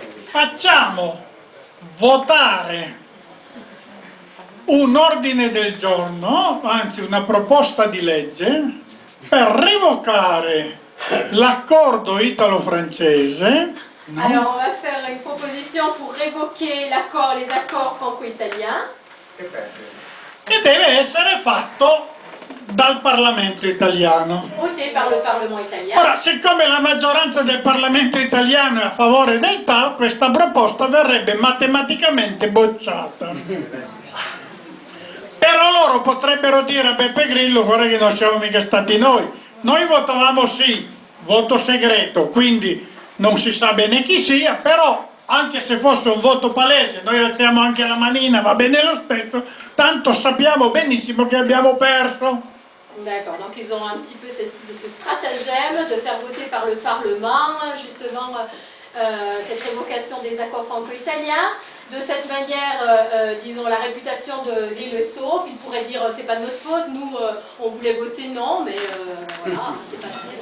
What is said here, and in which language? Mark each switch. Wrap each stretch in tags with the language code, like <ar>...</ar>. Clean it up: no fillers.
<it>Facciamo votare un ordine del giorno, anzi una proposta di legge, per revocare l'accordo italo-francese.</it> <fr>Alors on va faire une proposition pour révoquer les accords franco-italiens.</fr> <it>Che deve essere fatto dal Parlamento italiano.</it> <fr>Voté par le Parlement italien.</fr> <it>Ora, siccome la maggioranza del Parlamento italiano è a favore del TAV, questa proposta verrebbe matematicamente bocciata. Però loro potrebbero dire a Beppe Grillo: guarda che non siamo mica stati noi votavamo sì, voto segreto, quindi non si sa bene chi sia, però anche se fosse un voto palese noi alziamo anche la manina, va bene lo stesso, tanto sappiamo benissimo che abbiamo perso.</it> <fr>D'accord, donc ils ont un petit peu ce stratagème de faire voter par le Parlement justement cette révocation des accords franco-italiens. De cette manière, disons, la réputation de Grillo est sauve. Il pourrait dire c'est pas de notre faute, nous on voulait voter non, mais voilà, c'est passé.</fr>